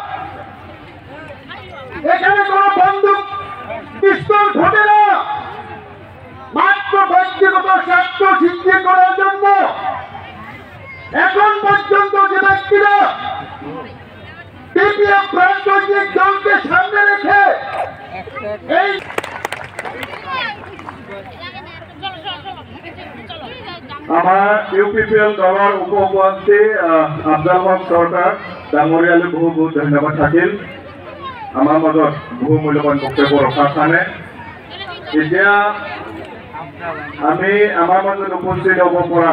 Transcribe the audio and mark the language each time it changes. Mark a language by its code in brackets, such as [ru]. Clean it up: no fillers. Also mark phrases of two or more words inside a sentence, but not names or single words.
[bn] এখানে কোনো বন্দুক পিস্তল ঘটে না মাত্র ব্যক্তিগত স্বার্থ সিদ্ধি করার জন্য এখন পর্যন্ত যে ব্যক্তিরা বিপিএফ রাজনৈতিক দলকে সামনে রেখে এই [as] আমাৰ ইউপিপিএল দলৰ উপ সভাপতি আফজাল হক চৰকাৰ ডাঙৰীয়ালৈ বহু বহুত ধন্যবাদ থাকিল আমাৰ মাজত বহু মূল্যৱান বক্তব্য ৰখাৰ কাৰণে এতিয়া আমি আমাৰ মাজত উপস্থিত হ'ব পৰা